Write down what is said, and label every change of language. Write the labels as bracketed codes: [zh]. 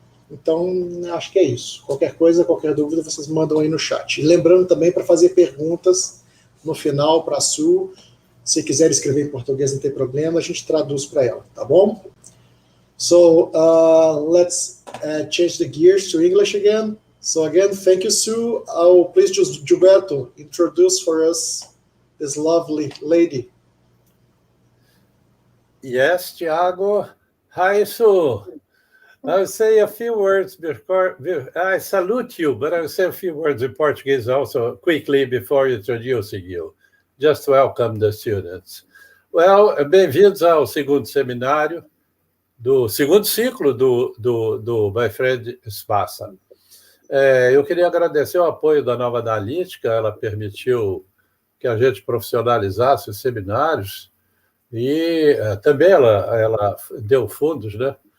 [pt] Então, acho que é isso. Qualquer coisa, qualquer dúvida, vocês mandam aí no chat. E lembrando também para fazer perguntas no final para a Su. Se quiser escrever em português, não tem problema, a gente traduz para ela, tá bom? [en] So, let's change the gears to English again. So again, thank you, Sue. Please, Gilberto, introduce for us this lovely lady. Yes, Thiago. Hi, Sue. I'll say a few words before I salute you, but I'll say a few words in Portuguese also quickly before introducing you. Just to welcome the students. Well, [pt] bem-vindos ao segundo seminário, do segundo ciclo do My Friend is MASSA. Eu queria agradecer o apoio da Nova Analítica, ela permitiu que a gente profissionalizasse os seminários e também ela deu fundos, né?